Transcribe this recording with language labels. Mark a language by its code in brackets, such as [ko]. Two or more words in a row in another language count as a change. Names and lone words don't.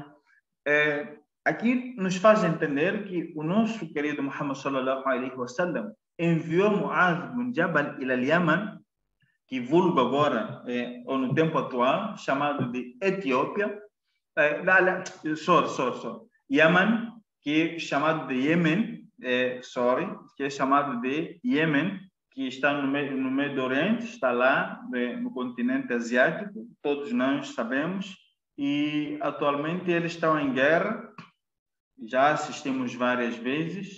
[pt] Aqui nos faz entender que o nosso querido Muhammad [ar] صلى الله عليه وسلم [pt] enviou Mu'adh bin Jabal ila Yaman, que vulgo agora, ou no tempo atual, chamado de Etiópia, Yaman, que é chamado de Yemen, que é chamado de Yemen, que está no meio do Oriente, está lá no continente asiático, todos nós sabemos, e atualmente eles estão em guerra, já assistimos várias vezes.